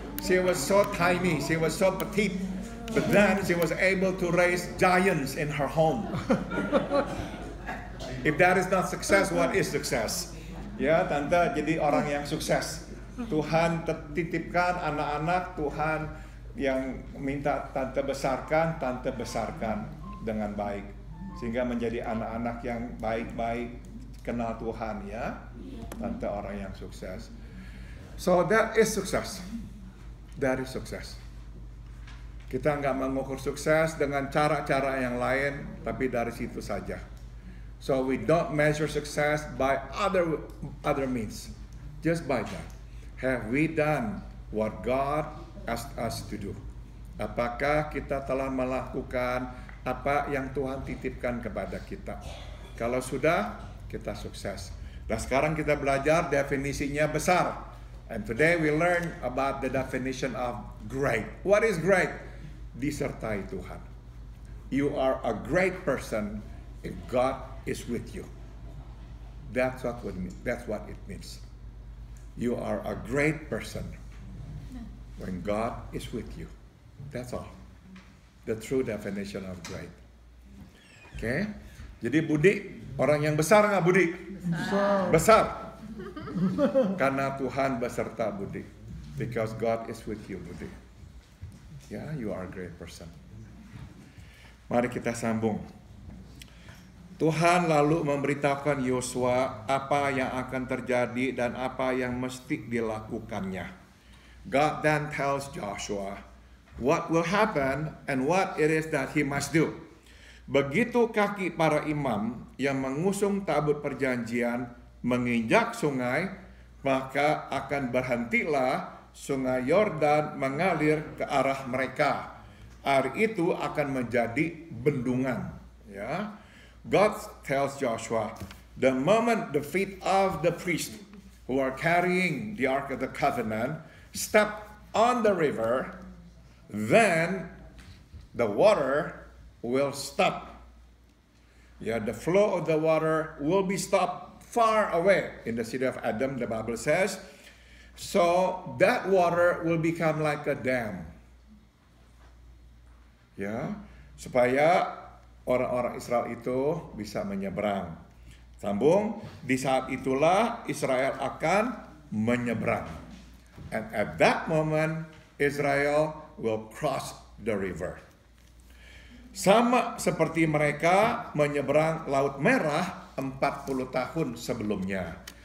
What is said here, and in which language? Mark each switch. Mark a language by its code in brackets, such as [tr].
[en] She was so tiny, she was so petite, but then she was able to raise giants in her home. If that is not success, what is success? [id] Ya, Tante jadi orang yang sukses. Tuhan titipkan anak-anak, Tuhan yang minta Tante besarkan dengan baik. Sehingga menjadi anak-anak yang baik-baik, kenal Tuhan, ya. Tante orang yang sukses. [en] So that is success. That is success. [id] Kita nggak mengukur sukses dengan cara-cara yang lain, tapi dari situ saja. [en] So we don't measure success by other means. Just by that. Have we done what God asked us to do? [id] Apakah kita telah melakukan apa yang Tuhan titipkan kepada kita? Kalau sudah, kita sukses. Dan sekarang kita belajar definisinya besar. [en] And today we learn about the definition of great. What is great? [id] Disertai Tuhan. [en] You are a great person if God is with you. That's what it means. You are a great person when God is with you. That's all. The true definition of great. [id] Oke. Jadi Budi, orang yang besar nggak Budi? Besar. Karena Tuhan beserta Budi. [en] Because God is with you, Budi. Ya, you are a great person. [id] Mari kita sambung. Tuhan lalu memberitahukan Yosua apa yang akan terjadi dan apa yang mesti dilakukannya. [en] God then tells Joshua what will happen and what it is that he must do. [id] Begitu kaki para imam yang mengusung tabut perjanjian menginjak sungai, maka akan berhentilah sungai Yordan mengalir ke arah mereka. Air itu akan menjadi bendungan. [en] Ya, God tells Joshua, the moment the feet of the priest who are carrying the Ark of the Covenant step on the river, then the water will stop. Yeah, the flow of the water will be stopped far away. In the city of Adam, the Bible says, so that water will become like a dam. [id] Ya, supaya orang-orang Israel itu bisa menyeberang. Sambung, di saat itulah Israel akan menyeberang. [en] And at that moment, Israel will cross the river. [id] Sama seperti mereka menyeberang Laut Merah 40 tahun sebelumnya.